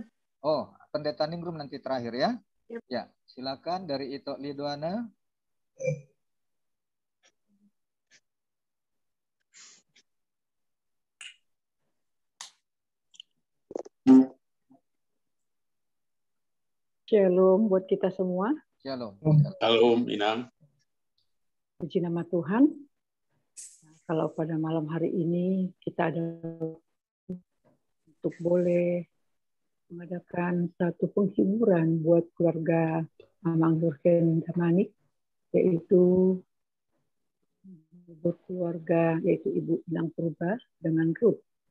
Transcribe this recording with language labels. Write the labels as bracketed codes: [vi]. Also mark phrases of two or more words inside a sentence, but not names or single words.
[id] Oh, Pendeta Ningrum nanti terakhir ya. Ya, silakan dari Ito Lidoana. Shalom buat kita semua. Shalom. Shalom, Inang. Puji nama Tuhan. Kalau pada malam hari ini kita ada untuk boleh mengadakan satu penghiburan buat keluarga Amang Jurgen Damanik, yaitu berkeluarga, yaitu Ibu Inang Purba dengan Ruth.